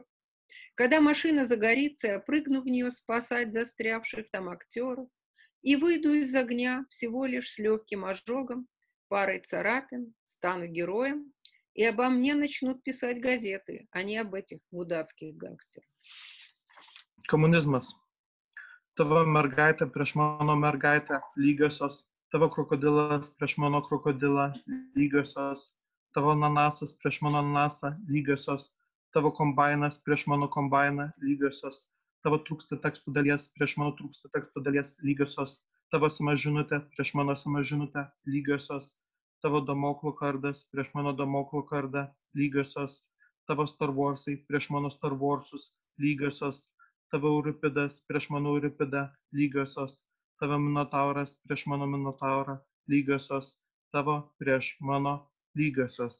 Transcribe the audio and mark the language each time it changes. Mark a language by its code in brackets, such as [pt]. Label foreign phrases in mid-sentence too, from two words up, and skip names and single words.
[ru] Когда машина загорится, я прыгну в нее спасать застрявших там актеров и выйду из огня всего лишь с легким ожогом, парой царапин, стану героем, и обо мне начнут писать газеты, а не об этих мудацких гангстерах. [lt] Komunizmas. Tavo mergaitė prieš mano mergaitę lygiosios, tavo krokodilas prieš mano krokodilą lygiosios, tavo ananasas prieš mano ananasą lygiosios, tavo kombainas prieš mano kombainą lygiosios, tavo trūksta tekstų dalies prieš mano trūksta tekstų dalies lygiosios, tavo sama žinutė prieš mano sama žinutę lygiosios, tavo Damoklo kardas prieš mano Damoklo kardą lygiosios, tavo Star Warsai prieš mano Star Warsus lygiosios, tavo Euripidas prieš mano Euripidą lygiosios, tavo Minotauras prieš mano Minotaurą lygiosios, tavo prieš mano lygiosios.